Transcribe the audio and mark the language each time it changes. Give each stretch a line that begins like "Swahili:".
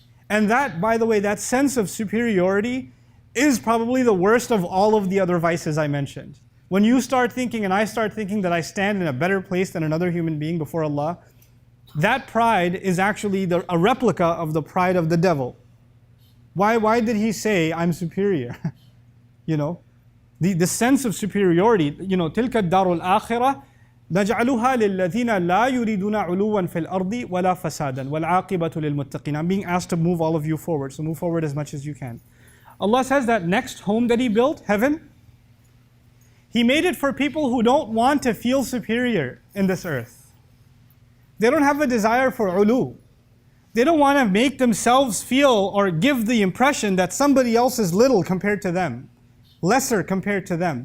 English: And that, by the way, that sense of superiority is probably the worst of all of the other vices I mentioned. When you start thinking and I start thinking that I stand in a better place than another human being before Allah, that pride is actually a replica of the pride of the devil. Why did he say, I'm superior? You know, the sense of superiority,
Arabic: تِلْكَ الدَّارُ الْآخِرَةِ نَجْعَلُهَا لِلَّذِينَ لَا يُرِيدُونَ عُلُوًّا فِي الْأَرْضِ وَلَا فَسَادًا وَالْعَاقِبَةُ لِلْمُتَّقِينَ.
English: I'm being asked to move all of you forward, so move forward as much as you can. Allah says that next home that He built, heaven, He made it for people who don't want to feel superior in this earth. They don't have a desire for ulu. They don't want to make themselves feel or give the impression that somebody else is little compared to them, lesser compared to them.